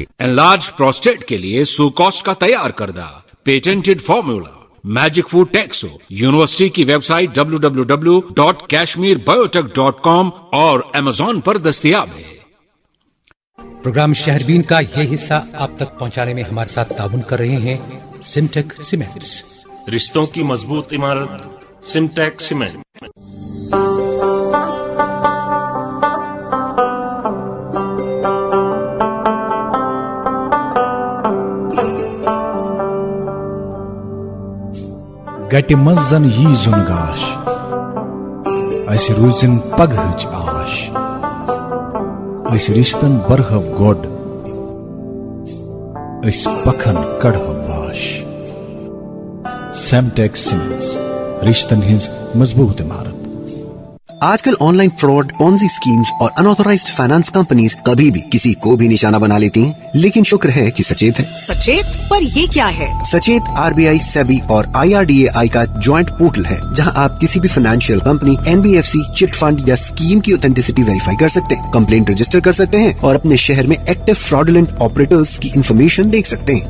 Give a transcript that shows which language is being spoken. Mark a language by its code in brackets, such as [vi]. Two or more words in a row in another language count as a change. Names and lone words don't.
[hi] एनलार्ज प्रोस्टेट के लिए सुकॉस्ट का तैयार करदा पेटेंटेड फॉर्मूला मैजिक फूड टेक्सो यूनिवर्सिटी की वेबसाइट www.kashmirbiotech.com और Amazon पर दस्तयाब है। प्रोग्राम शहरबीन का ये हिस्सा आप तक पहुंचाने में हमारे साथ ताउन कर रहे हैं सिमटेक सीमेंट्स। रिश्तों की मजबूत इमारत सिमटेक सीमेंट। [ks] गटि मंज जन यी जुन गाश, अस रूजिन पगहच आश, अस रिश्तन बरहव गोड, अस पखन कड़हव वाश। सेमटेक सीमेंट्स, रिश्तन हिंज मजबूत इमारत। [hi] आजकल ऑनलाइन फ्रॉड, पॉन्जी स्कीम्स और अनऑथोराइज्ड फाइनेंस कंपनीज कभी भी किसी को भी निशाना बना लेती हैं, लेकिन शुक्र है कि सचेत है। सचेत? पर ये क्या है? सचेत RBI, सेबी और IRDAI का ज्वाइंट पोर्टल है जहां आप किसी भी फाइनेंशियल कंपनी, NBFC, चिट फंड या स्कीम की ऑथेंटिसिटी वेरीफाई कर सकते हैं, कंप्लेंट रजिस्टर कर सकते हैं और अपने शहर में एक्टिव फ्रॉडुलेंट ऑपरेटर्स की इंफॉर्मेशन देख सकते हैं।